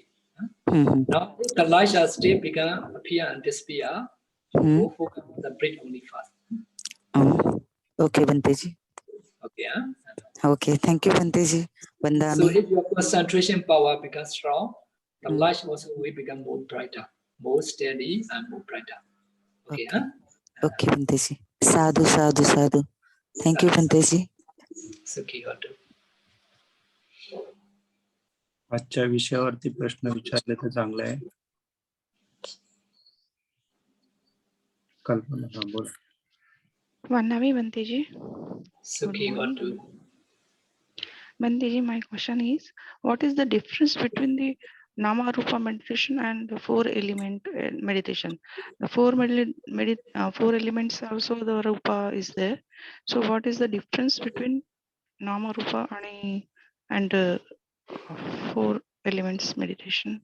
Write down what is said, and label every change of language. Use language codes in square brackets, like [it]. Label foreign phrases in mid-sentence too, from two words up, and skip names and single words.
[en] Now, if the light are still began appear and disappear, you go focus on the breath only fast. Okay, Banteji. Okay. Okay, thank you, Banteji. So if your concentration power becomes strong, the light also will become more brighter, more steady, and more brighter. Okay. Okay, Banteji. Sadhu. Thank you, Banteji. [pi] Sukhi hotu. [mr] आजच्या विषयावरती प्रश्न विचारले तर चांगले आहे. कल्पना बोल. [pi] Vannavi Banteji. Sukhi hotu. [en] Banteji, my question is, what is the difference between the [pi] Nama Rupa [en] meditation and the 4 element meditation? The four elements also the Rupa is there. So what is the difference between [pi] Nama Rupa [en] and 4 elements meditation?